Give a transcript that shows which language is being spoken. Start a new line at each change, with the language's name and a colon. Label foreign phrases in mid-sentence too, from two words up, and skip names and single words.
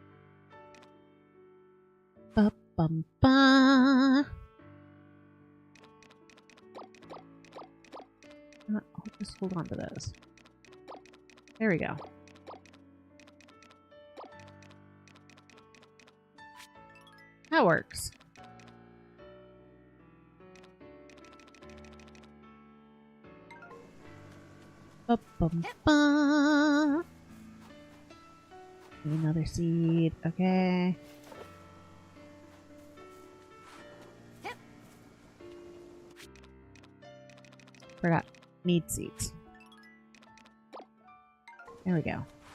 English: Ba, bum, ba. hold on to those. There we go. That works. Ba-bum-ba. Another seed. Okay. Forgot. Need seeds. There we go.